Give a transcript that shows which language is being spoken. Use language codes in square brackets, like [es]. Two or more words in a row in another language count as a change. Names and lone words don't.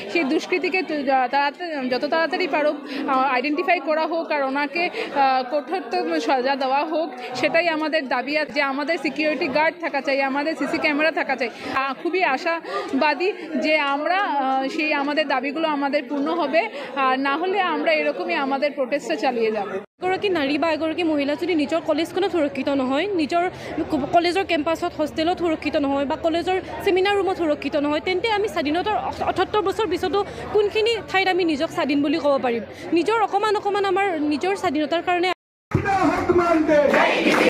[bn] সেই দুষ্কৃতীকে যত তাড়াতাড়ি পারুক আইডেন্টিফাই করা হোক আর ওনাকে কঠোরতম সাজা দেওয়া হোক, সেটাই আমাদের দাবি আছে। যে আমাদের [en] security guard [bn] থাকা চাই, আমাদের [en] CC camera [bn] থাকা চাই। খুবই আশাবাদী যে আমরা সেই আমাদের দাবিগুলো আমাদের পূর্ণ হবে, আর না হলে আমরা এরকমই আমাদের প্রোটেস্টটা চালিয়ে যাব। [as] এগৰাকী নাৰী বা এগৰাকী মহিলা যদি নিজৰ কলেজখনত সুৰক্ষিত নহয়, নিজৰ কলেজৰ কেম্পাছত হোষ্টেলত সুৰক্ষিত নহয় বা কলেজৰ [en] seminar roomত [as] সুৰক্ষিত নহয়, তেন্তে আমি স্বাধীনতাৰ ৭৮ বছৰ পিছতো কোনখিনি ঠাইত আমি নিজক স্বাধীন বুলি ক'ব পাৰিম? নিজৰ অকণমান আমাৰ নিজৰ স্বাধীনতাৰ কাৰণে [hi] हक मानते